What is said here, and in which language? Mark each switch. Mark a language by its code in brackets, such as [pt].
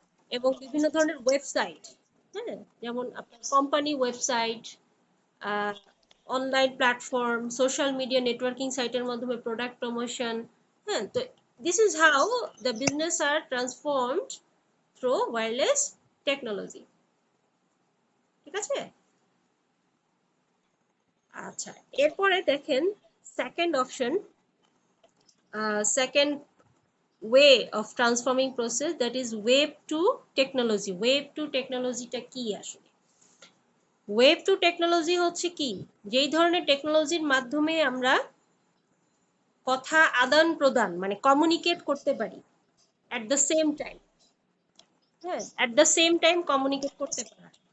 [bn] এবং বিভিন্ন ধরনের ওয়েবসাইট, হ্যাঁ, যেমন আপনার company website, online platform, social media networking সাইটের মাধ্যমে প্রোডাক্ট প্রমোশন। হ্যাঁ, তো [en] This is how the business are transformed through wireless technology. [bn] ঠিক আছে, আচ্ছা। এরপরে দেখেন second option, [en] second way of transforming process, that is web to technology. [bn] web to technology টা কি আসলে? ওয়েব টু টেকনোলজি হচ্ছে কি, যেই ধরনের টেকনোলজির মাধ্যমে আমরা কথা আদান প্রদান মানে কমিউনিকেট করতে পারি [en] At the same time. [bn] হ্যাঁ, [en] at the same time [bn] communicate করতে পারা।